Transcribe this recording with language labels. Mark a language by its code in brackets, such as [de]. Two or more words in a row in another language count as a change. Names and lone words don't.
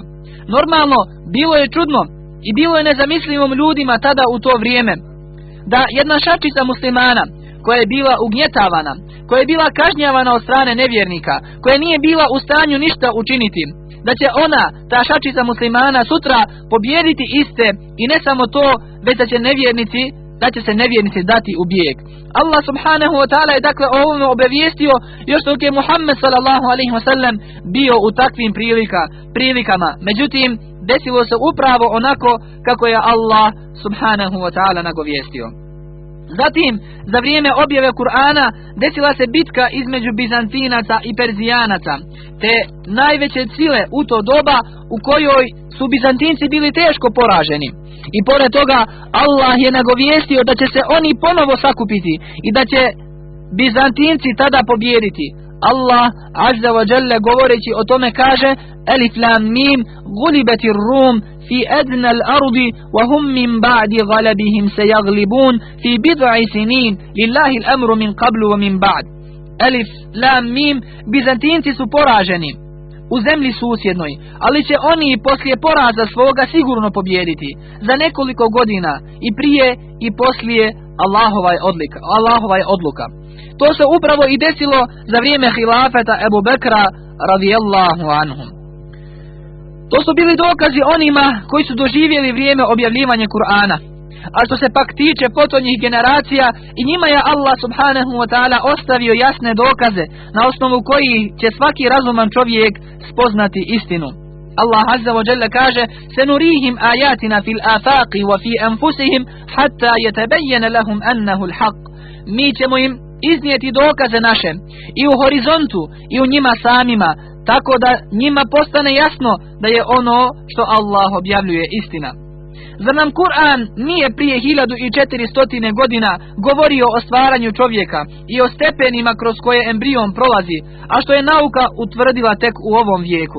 [bs] Normalno, bilo je čudno i bilo je nezamislivom ljudima tada u to vrijeme da jedna šačica muslimana koja je bila ugnjetavana, koja je bila kažnjavana od strane nevjernika, koja nije bila u stanju ništa učiniti, da će ona, ta šačica muslimana, sutra pobijediti iste, i ne samo to, već da će se nevjernici dati u bijeg. Allah [ar] سبحانه وتعالى [bs] je dakle o ovome obavijestio još dok je Muhammed [ar] صلى الله عليه وسلم [bs] bio u takvim prilikama. Međutim, desilo se upravo onako kako je Allah [ar] سبحانه وتعالى [bs] nagovijestio. Zatim, za vrijeme objave Kur'ana desila se bitka između Bizantinaca i Perzijanaca, te najveće sile u to doba u kojoj su Bizantinci bili teško poraženi. I pored toga Allah je nagovijestio da će se oni ponovo sakupiti i da će Bizantinci tada pobijediti. Allah [ar] عز وجل [bs] govoreći o tome kaže: [ar] الم غلبت الروم في أدنى الأرض وهم من بعد غلبهم سيغلبون في بضع سنين لله الأمر من قبل ومن بعد. [bs] Alif lam mim, Bizantinci su poraženi u zemlji susjednoj, ali će oni poslije poraza svoga sigurno pobijediti za nekoliko godina, i prije i poslije Allahova je odluka. To se upravo i desilo za vrijeme hilafeta Ebu Bekra [ar] رضي الله عنهم. [bs] To su bili dokazi onima koji su doživjeli vrijeme objavljivanja Kur'ana. A što se pak tiče potonjih generacija, i njima je Allah [ar] سبحانه وتعالى [bs] ostavio jasne dokaze na osnovu kojih će svaki razuman čovjek spoznati istinu. [ar] الله عز وجل kaže: سنريهم آياتنا في الآفاق وفي أنفسهم حتى يتبين لهم أنه الحق. [bs] Mi ćemo im iznijeti dokaze naše i u horizontu i u njima samima, tako da njima postane jasno da je ono što Allah objavljuje istina. Zar nam Kur'an nije prije 1400 godina govorio o stvaranju čovjeka i o stepenima kroz koje embrion prolazi, a što je nauka utvrdila tek u ovom vijeku?